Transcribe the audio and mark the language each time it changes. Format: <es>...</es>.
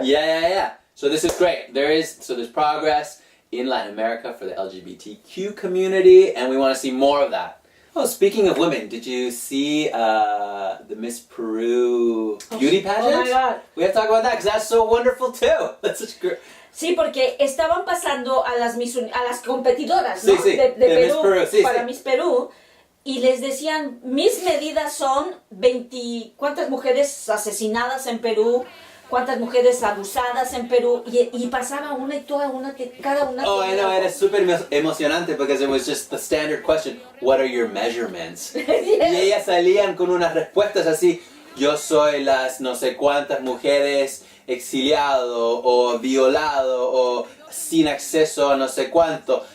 <en>Yeah. So this is great. There's progress in Latin America for the LGBTQ community, and we want to see more of that. Oh, speaking of women, did you see the Miss Peru beauty pageant? Oh my God. We have to talk about that because that's so wonderful too. That's such great.</en> <es>Sí, porque estaban pasando a las competidoras, ¿no? Sí, de Perú, Miss Perú, para Miss Perú, y les decían, mis medidas son 20, ¿cuántas mujeres asesinadas en Perú? ¿Cuántas mujeres abusadas en Perú? Y pasaba una y toda una, cada una.</es> <en>Oh, I know,</en> <es>era súper emocionante</es> <en>because it was just the standard question, what are your measurements? Yes.</en> <es>Y ellas salían con unas respuestas así, yo soy las no sé cuántas mujeres exiliado o violado o sin acceso a no sé cuánto.</es>